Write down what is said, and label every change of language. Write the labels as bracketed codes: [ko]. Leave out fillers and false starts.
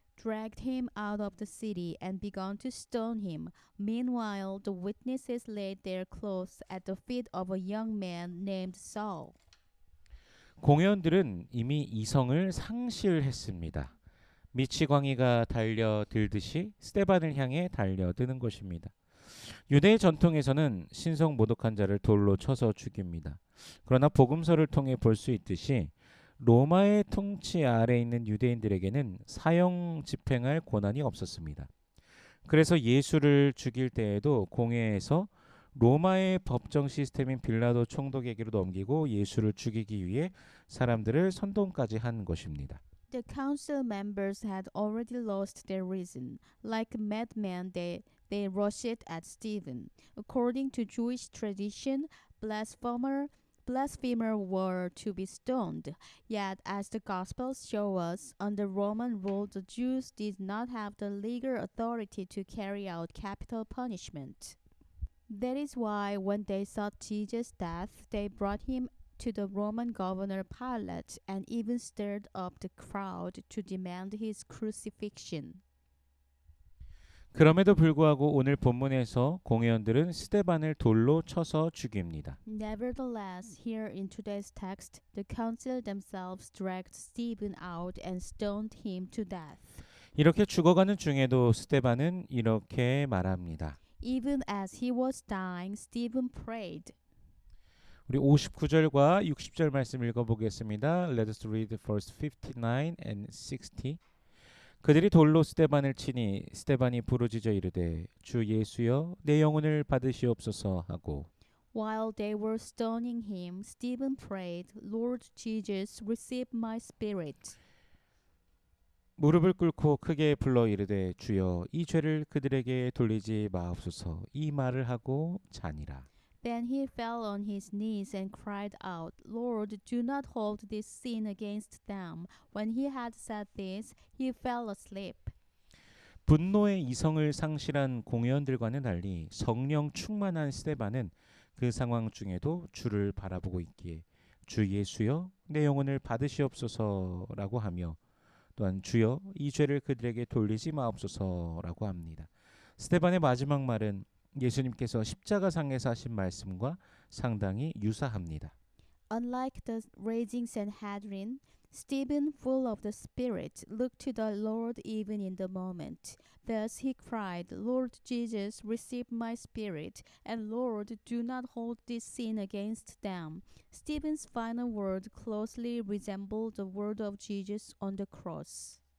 [en] Dragged him out of the city and began to stone him. Meanwhile, the witnesses laid their clothes at the feet of a young man named Saul. [ko] 공회원들은 이미 이성을 상실했습니다. 미치광이가 달려들듯이 스데반을 향해 달려드는 것입니다. 유대의 전통에서는 신성 모독한 자를 돌로 쳐서 죽입니다. 그러나 복음서를 통해 볼 수 있듯이 로마의 통치 아래에 있는 유대인들에게는 사형 집행할 권한이 없었습니다. 그래서 예수를 죽일 때에도 공회에서 로마의 법정 시스템인 빌라도 총독에게로 넘기고 예수를 죽이기 위해 사람들을 선동까지 한 것입니다. [en] The council members had already lost their reason. Like madmen, they rushed at Stephen. According to Jewish tradition, blasphemers were to be stoned. Yet, as the Gospels show us, under Roman rule, the Jews did not have the legal authority to carry out capital punishment. That is why, when they sought Jesus' death, they brought him to the Roman governor Pilate and even stirred up the crowd to demand his crucifixion. [ko] 그럼에도 불구하고 오늘 본문에서 공회원들은 스데반을 돌로 쳐서 죽입니다. [en] Nevertheless, here in today's text, the council themselves dragged Stephen out and stoned him to death. [ko] 이렇게 죽어가는 중에도 스데반은 이렇게 말합니다. [en] Even as he was dying, Stephen prayed. [ko] 우리 59절과 60절 말씀 읽어보겠습니다. [en] Let us read verse 59 and 60. [ko] 그들이 돌로 스데반을 치니 스데반이 부르짖어 이르되 주 예수여 내 영혼을 받으시옵소서 하고 [en] While they were stoning him, Stephen prayed, Lord Jesus, receive my spirit. [ko] 무릎을 꿇고 크게 불러 이르되 주여 이 죄를 그들에게 돌리지 마옵소서 이 말을 하고 자니라. [en] Then he fell on his knees and cried out, Lord, do not hold this sin against them. When he had said this, he fell asleep. [ko] 분노의 이성을 상실한 공회원들과는 달리 성령 충만한 스데반은 그 상황 중에도 주를 바라보고 있기에 주 예수여 내 영혼을 받으시옵소서라고 하며 또한 주여 이 죄를 그들에게 돌리지 마옵소서라고 합니다. 스데반의 마지막 말은 예수님께서 십자가상에서 하신 말씀과 상당히 유사합니다. [en] Unlike the raging Sanhedrin, Stephen, full of the Spirit, looked to the Lord even in the moment. Thus he cried, Lord Jesus, receive my spirit, and Lord, do not hold this sin against them. Stephen's final word closely resembled the word of Jesus on the cross.